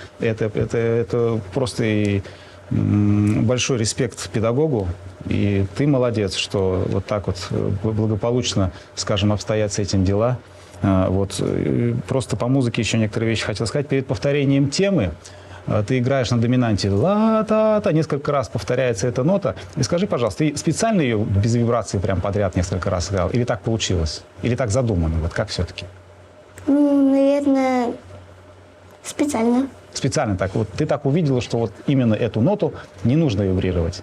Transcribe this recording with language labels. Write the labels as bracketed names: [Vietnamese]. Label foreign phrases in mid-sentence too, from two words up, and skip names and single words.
[Russian] Это просто и большой респект педагогу, и ты молодец, что вот так вот благополучно, скажем, обстоят с этим дела. Вот. Просто по музыке еще некоторые вещи хотел сказать. Перед повторением темы ты играешь на доминанте ла-та-та, несколько раз повторяется эта нота. И скажи, пожалуйста, ты специально ее без вибрации прям подряд несколько раз играл? Или так получилось? Или так задумано? Вот как все-таки? Ну, наверное, специально. Специально так. Вот ты так увидела, что вот именно эту ноту не нужно вибрировать.